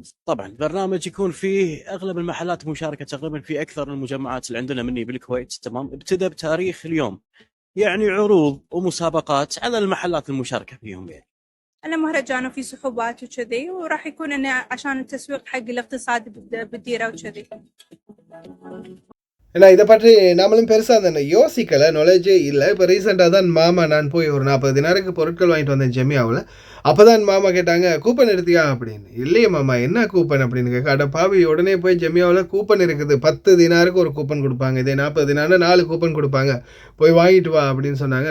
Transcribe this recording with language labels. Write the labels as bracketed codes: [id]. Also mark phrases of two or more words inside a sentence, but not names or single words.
[ar] طبعا البرنامج يكون فيه أغلب المحلات مشاركة تقريبا في أكثر المجمعات اللي عندنا مني بالكويت. تمام، ابتدى بتاريخ اليوم، يعني عروض ومسابقات على المحلات المشاركة فيهم. يعني أنا مهرجان وفي سحوبات وكذي، وراح يكون أنا عشان التسويق حق الاقتصاد بالديرة وكذي. [ta] ஏன்னா இதை பற்றி நம்மளும் பெருசாக தானே யோசிக்கலை, நாலேஜே இல்லை. இப்போ ரீசெண்டாக தான் மாமா நான் போய் ஒரு 40 தினாருக்கு பொருட்கள் வாங்கிட்டு வந்தேன் ஜெமியாவில். அப்போ தான் மாமா கேட்டாங்க கூப்பன் எடுத்தியா அப்படின்னு. இல்லையே மாமா, என்ன கூப்பன் அப்படின்னு கேட்க, அட பாவி, உடனே போய் ஜெமியாவில் கூப்பன் இருக்குது, 10 தினாருக்கு ஒரு கூப்பன் கொடுப்பாங்க, இதே 40 தினார்னா 4 கூப்பன் கொடுப்பாங்க, போய் வாங்கிட்டு வா அப்படின்னு சொன்னாங்க.